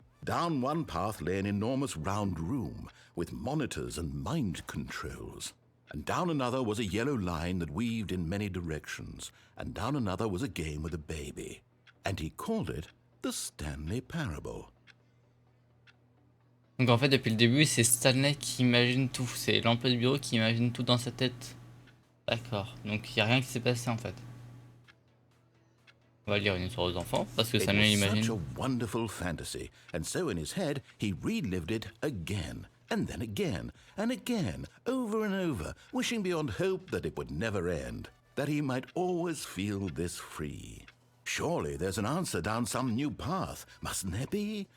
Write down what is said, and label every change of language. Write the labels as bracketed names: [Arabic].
[English] Down one path lay an enormous round room with monitors and mind controls. And down another was a yellow line that weaved in many directions. And down another was a game with a baby. And he called it the Stanley Parable. [French] Donc en fait depuis le début c'est Stanley qui imagine tout, c'est l'employé de bureau qui imagine tout dans sa tête. D'accord, donc il n'y a rien qui s'est passé en fait. On va lire une histoire aux enfants parce que Stanley imagine. [English] It was such a wonderful fantasy, and so in his head he relived it again, and then again, and again, over and over, wishing beyond hope that it would never end, that he might always feel this free. Surely there's an answer down some new path, mustn't there be?